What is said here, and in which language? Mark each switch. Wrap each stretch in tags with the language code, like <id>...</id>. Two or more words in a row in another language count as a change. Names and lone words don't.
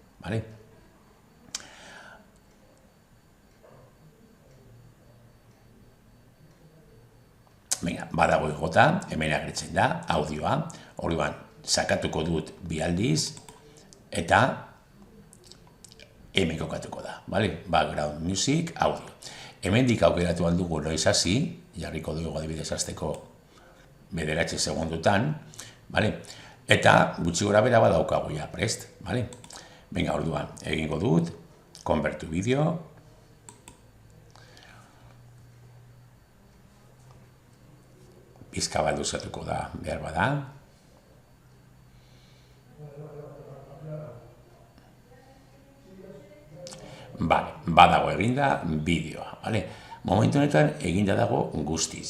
<eu>Venga, badago igota, hemen agertzen da, audioa, orduan, sakatuko dut 2 aldiz, eta hemen kokatuko da,</eu> <en>background music, audio.</en> <eu>Hemendik aukeratu aldugu noiz hasi, jarriko dugu adibidez hasteko 9 segundutan, eta gutxi gora bera badaukagu ja prest, Venga, orduan, egingo dut,</eu> <en>convert to video,</en> <eu>pizka bat luzatuko da, behar bada. Badago eginda bideoa, Momentu honetan eginda dago guztiz.</eu>